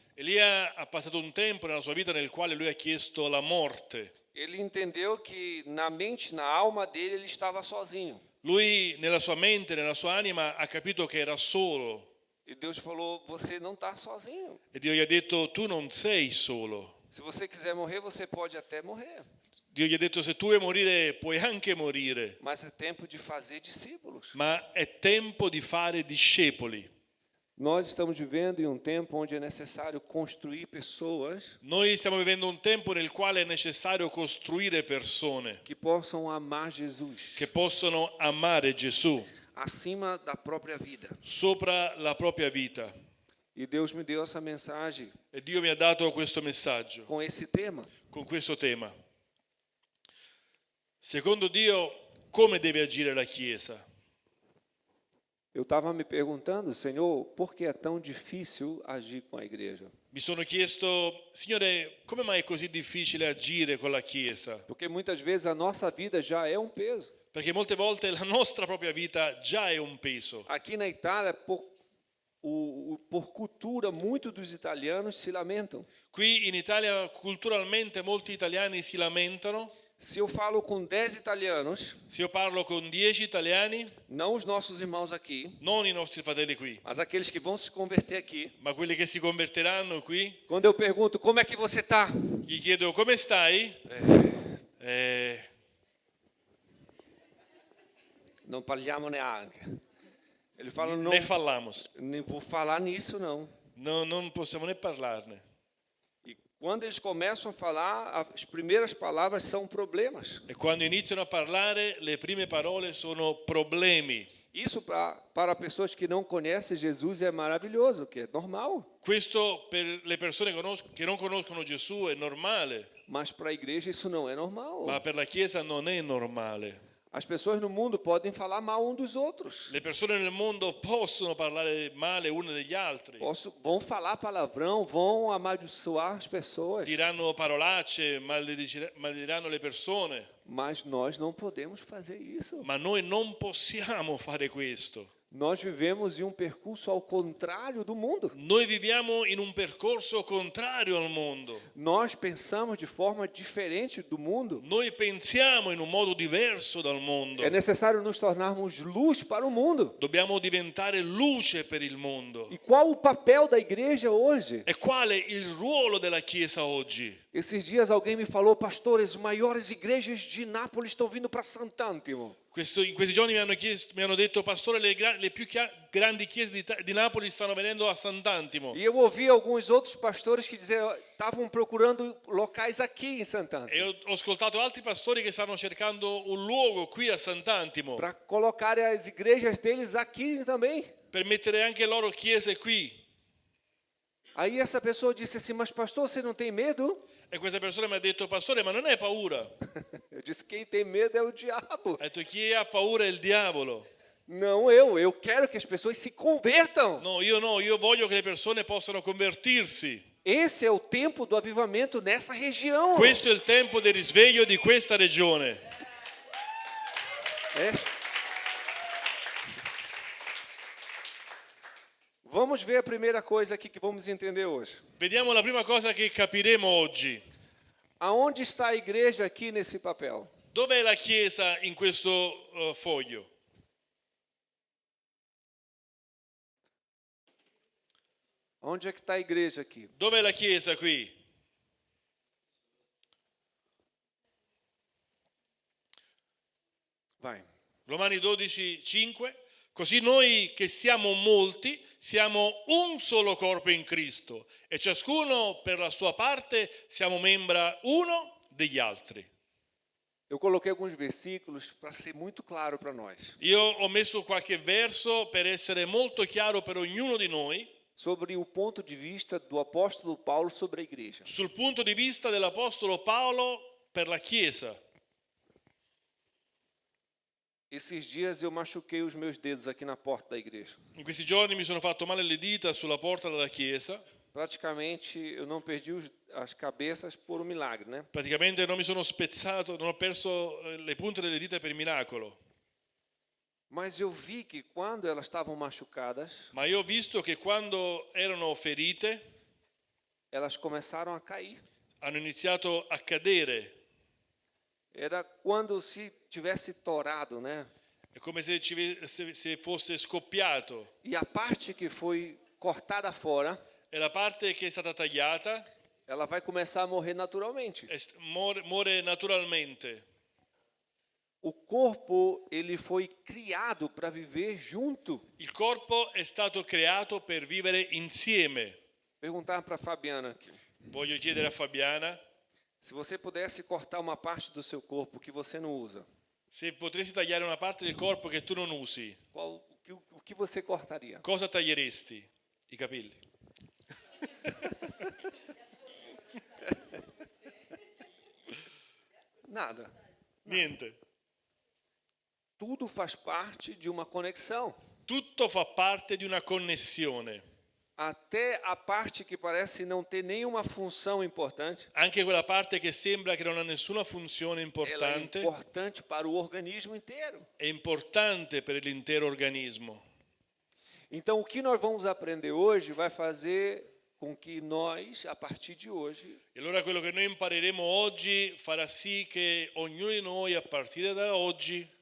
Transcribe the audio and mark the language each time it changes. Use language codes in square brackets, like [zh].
[it] Elia ha passato un tempo nella sua vita nel quale lui ha chiesto la morte. [pt] Ele entendeu que na mente, na alma dele, ele estava sozinho. [it] Lui nella sua mente, nella sua anima ha capito che era solo. [pt] E Deus falou, você não está sozinho. [it] E Dio gli ha detto, tu non sei solo. [pt] Se você quiser morrer, você pode até morrer. [it] Dio gli ha detto, se tu vuoi morire, puoi anche morire, [pt] Mas é tempo de fazer discípulos. [it] ma è tempo di fare discepoli. [pt] Nós estamos vivendo em um tempo onde é necessário construir pessoas [it] Noi stiamo vivendo un tempo nel quale è necessario costruire persone [pt] que possam amar Jesus [it] che possono amare Gesù [pt] acima da própria vida. [it] sopra la propria vita. [pt] E Deus me deu essa mensagem [it] E Dio mi ha dato questo messaggio [pt] com esse tema. [it] con questo tema. Secondo Dio, come deve agire la Chiesa? [pt] Eu estava me perguntando, Senhor, por que é tão difícil agir com a igreja? [it] Mi sono chiesto, Signore, come mai è così difficile agire con la Chiesa? [pt] Porque muitas vezes a nossa vida já é um peso. [it] Perché molte volte la nostra propria vita già è un peso. [pt] Aqui na Itália, por cultura, muitos dos italianos se lamentam. [it] Qui in Italia culturalmente molti italiani si lamentano. [pt] Se eu falo com 10 italianos, [it] Se io parlo con 10 italiani, [pt] não os nossos irmãos aqui, [it] non i nostri fratelli qui, [pt] mas aqueles que vão se converter aqui, [it] ma quelli che si convertiranno qui, [pt] quando eu pergunto como é que você está, [it] gli chiedo come stai? [pt] não [it] parliamo neanche. [pt] Ele fala, não, Ne fallamos. nem vou falar nisso não. [it] No, non possiamo né parlarne. [pt] E quando eles começam a falar, as primeiras palavras são problemas. [it] E quando iniziano a parlare, le prime parole sono problemi. [pt] Isso para pessoas que não conhecem Jesus é maravilhoso, que é normal. [it] Questo per le persone che non conoscono Gesù è normale, [pt] Mas para a igreja isso não é normal. [it] ma per la Chiesa non è normale. [pt] As pessoas no mundo podem falar mal um dos outros. [it] Le persone nel mondo possono parlare male une degli altri, [pt] Vão falar palavrão, vão amaldiçoar as pessoas. [it] diranno parolacce, malediranno le persone, [pt] Mas nós não podemos fazer isso. [it] ma noi non possiamo fare questo. [pt] Nós vivemos em um percurso ao contrário do mundo. [it] Noi viviamo in un percorso contrario al mondo. [pt] Nós pensamos de forma diferente do mundo. [it] Noi pensiamo in un modo diverso dal mondo. [pt] É necessário nos tornarmos luz para o mundo. [it] Dobbiamo diventare luce per il mondo. [pt] E qual o papel da igreja hoje? [it] E qual è il ruolo della Chiesa oggi? [pt] Esses dias alguém me falou, pastor, as maiores igrejas de Nápoles estão vindo para Sant'Antimo. [it] In questi giorni mi hanno detto, pastore, le più grandi chiese di Napoli stanno venendo a Sant'Antimo. [pt] E eu ouvi alguns outros pastores que diziam, estavam procurando locais aqui em Sant'Antimo. [it] E ho ascoltato altri pastori che stanno cercando un luogo qui a Sant'Antimo [pt] Para colocarem as igrejas deles aqui também. [it] per mettere anche loro chiese qui. [pt] Aí essa pessoa disse assim, mas pastor, você não tem medo? [it] E questa persona mi ha detto, pastore, ma non hai paura? [pt] Eu disse, quem tem medo é o diabo. [it] Ha detto, chi ha paura è il diavolo. [pt] Não eu quero que as pessoas se convertam. [it] No, io voglio che le persone possano convertirsi. [pt] Esse é o tempo do avivamento nessa região. [it] Questo è il tempo del risveglio di questa regione. [pt] É. Vamos ver a primeira coisa aqui que vamos entender hoje. [it] Vediamo la prima cosa che capiremo oggi. [pt] Aonde está a igreja aqui nesse papel? [it] Dov'è la Chiesa in questo foglio? [pt] Onde é que está a igreja aqui? [it] Dov'è la Chiesa qui? [pt] Vai. [it] Romani 12:5. Così noi che siamo molti siamo un solo corpo in Cristo e ciascuno per la sua parte siamo membra uno degli altri. [pt] Eu coloquei alguns versículos para ser muito claro para nós. [it] Io ho messo qualche verso per essere molto chiaro per ognuno di noi [pt] Sobre o ponto de vista do apóstolo Paulo sobre a igreja. [it] sul punto di vista dell'Apostolo Paolo per la Chiesa. [pt] Esses dias eu machuquei os meus dedos aqui na porta da igreja. [it] In questi giorni mi sono fatto male le dita sulla porta della chiesa. [pt] Praticamente eu não perdi as cabeças por um milagre, né? [it] Praticamente non mi sono spezzato, non ho perso le punte delle dita per miracolo. [pt] Mas eu vi que quando elas estavam machucadas, [it] Ma io ho visto che quando erano ferite [pt] elas começaram a cair. [it] hanno iniziato a cadere. [pt] Era quando se tivesse torado, né? [it] È come se fosse scoppiato. [pt] E a parte que foi cortada fora, [it] E la parte che è stata tagliata [pt] ela vai começar a morrer naturalmente. [it] muore naturalmente. [pt] O corpo, ele foi criado para viver junto. [it] Il corpo è stato creato per vivere insieme. [pt] Perguntar para Fabiana aqui. [it] Voglio chiedere a Fabiana [pt] Se você pudesse cortar uma parte do seu corpo que você não usa, [it] se potessi tagliare una parte del corpo che tu non usi, [pt] o que você cortaria? [it] cosa taglieresti? I capelli. [pt] Nada. [it] Niente. [pt] Tudo faz parte de uma conexão. [it] Tutto fa parte di una connessione. [pt] Até a parte que parece não ter nenhuma função importante, [it] Anche quella parte che sembra che non ha nessuna funzione [pt] ela é [it] importante [pt] importante para o organismo inteiro. [it] è importante per l'intero organismo. [pt] Então, o que nós vamos aprender hoje vai fazer com que nós, a partir de hoje, [it] E allora quello che noi impareremo oggi farà sì che ognuno di noi, a partire da oggi,